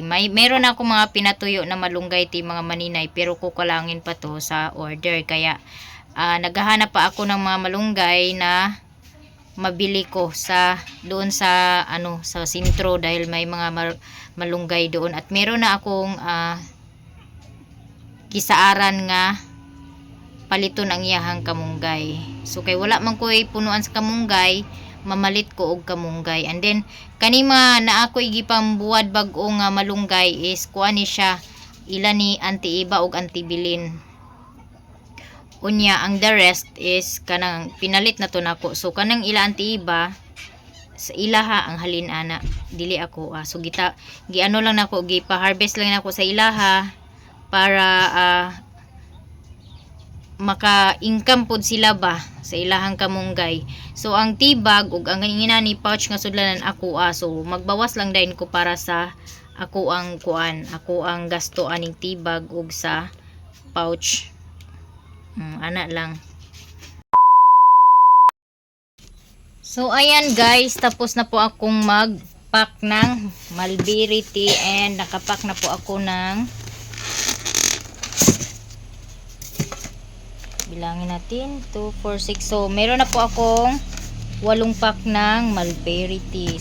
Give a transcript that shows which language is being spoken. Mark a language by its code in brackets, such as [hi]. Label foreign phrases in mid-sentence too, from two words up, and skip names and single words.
[tl] Meron ako mga pinatuyo na malunggay tea, mga maninay, pero kukulangin pa to sa order. Kaya naghahanap pa ako ng mga malunggay na mabili ko doon sa sentro, dahil may mga malunggay doon. At meron na akong [ceb] kisaaran nga paliton ang iyahang kamunggay. [en] So kay [ceb] wala man ko'y punuan sa kamunggay, mamalit ko og kamunggay. And then kanima na ako'y gipambuwad bag-o nga malunggay is kuan ni siya, ila ni anti-iba og antibilin. Unya ang [en] the rest [ceb] is kanang pinalit na to nako. So kanang ila anti-iba sa ilaha ang halin ana, dili ako so giano lang nako, gipa-harvest lang nako sa ilaha para maka-income pod sila ba sa ilahang kamunggay. So ang tibag ug ang inani pouch nga sudlanan ako so magbawas lang din ko para sa ako ang gasto aning tibag ug sa pouch. Ana lang. [en] So ayan, guys, [tl] tapos na po akong mag-pack ng [en] mulberry tea, [tl] and nakapack na po ako ng, bilangin natin, 2, 4, 6. So, meron na po akong [en] 8 pack ng mulberry tea.